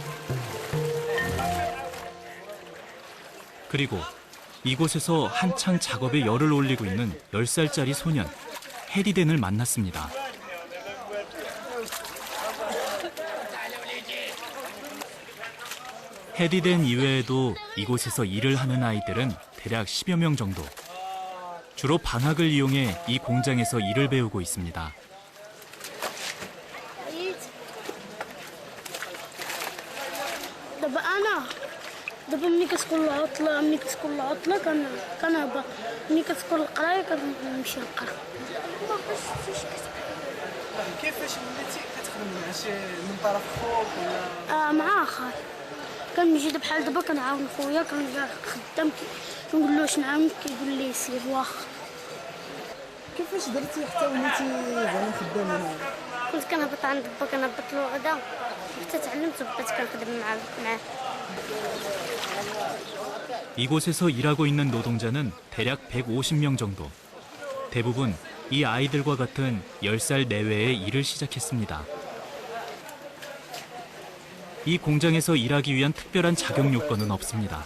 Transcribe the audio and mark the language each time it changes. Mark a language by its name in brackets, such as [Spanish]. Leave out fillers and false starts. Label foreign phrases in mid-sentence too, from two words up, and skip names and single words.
[Korean] 그리고 이곳에서 한창 작업에 열을 올리고 있는 10살짜리 소년 헤디덴을 만났습니다. 헤디덴 이외에도 이곳에서 일을 하는 아이들은 대략 10여 명 정도. 주로 방학을 이용해 이 공장에서 일을 배우고 있습니다. [Arabic] دابا ملي كتكون العطلة ملي كتكون القراية كنمشي نقرا. كيفاش وليتي كتخدمي مع شي من طرف خوك ولا مع اخر كنجي بحال دابا كنعاون خويا كنرجع خدام نقول له واش نعاونك كيقول لي سير واخا. كيفاش درتي حتى وليتي زعما خدامه هنا؟ كنت كنهبط عند با كنهبط له غدا حتى تعلمت وبقيت كنخدم معاه. [Korean] 이곳에서 일하고 있는 노동자는 대략 150명 정도. 대부분 이 아이들과 같은 10살 내외의 일을 시작했습니다. 이 공장에서 일하기 위한 특별한 자격 요건은 없습니다.